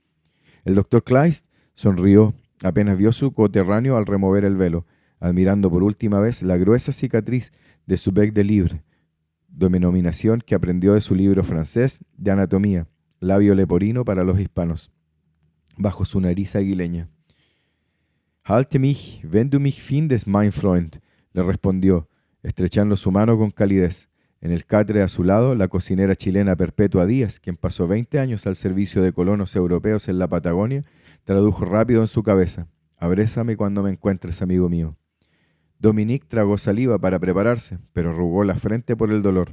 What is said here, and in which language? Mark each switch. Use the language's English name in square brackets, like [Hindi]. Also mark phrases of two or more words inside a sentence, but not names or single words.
[Spanish] El doctor Kleist sonrió apenas vio su coterráneo al remover el velo, admirando por última vez la gruesa cicatriz de su [French] bec de livre, [Spanish] denominación que aprendió de su libro francés de anatomía, labio leporino para los hispanos, bajo su nariz aguileña. [German] «Halte mich, wenn du mich findest, mein Freund», [Spanish] le respondió, estrechando su mano con calidez. En el catre a su lado, la cocinera chilena Perpetua Díaz, quien pasó 20 años al servicio de colonos europeos en la Patagonia, tradujo rápido en su cabeza: «Abrésame cuando me encuentres, amigo mío». Dominique tragó saliva para prepararse, pero arrugó la frente por el dolor.